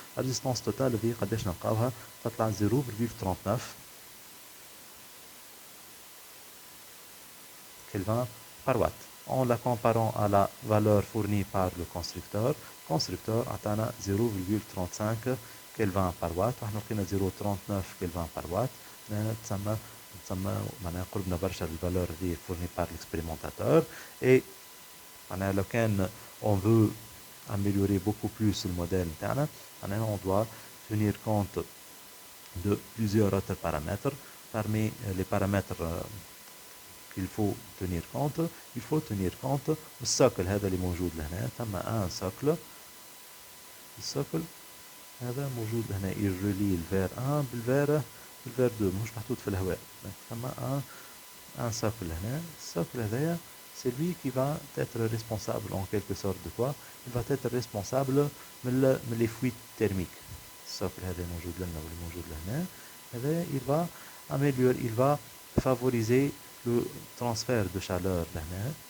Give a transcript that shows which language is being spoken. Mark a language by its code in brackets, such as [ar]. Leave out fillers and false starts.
[fr] La résistance totale, [ar] هي قداش نلقاوها تطلع [fr] 0,39 Kelvin par watt. En la comparant à la valeur fournie par le constructeur عطانا 0,35 Kelvin par watt. [ar] احنا لقينا 0,39 Kelvin par watt. تسمى معناها قربنا برشا الفالور دي [fr] fournie par l'expérimentateur. Et [ar] معناها لو كان [fr] on veut améliorer beaucoup plus le modèle interne, on doit tenir compte de plusieurs autres paramètres. Parmi les paramètres qu'il faut tenir compte du socle [ar] هذا اللي موجود لهنا. [fr] ثم un socle. [ar] السوكل هذا موجود هنا يرلي الفير 1 بالفير 2 مش محطوط في الهواء. [fr] ثم un socle [ar] هنا. السوكل هذايا [fr] c'est lui qui va être responsable en quelque sorte de quoi? Il va être responsable من les fuites thermiques. [ar] السوكل هذا موجود لنا واللي موجود لهنا هذا [fr] il va améliorer, il va favoriser le transfert de chaleur لهنا.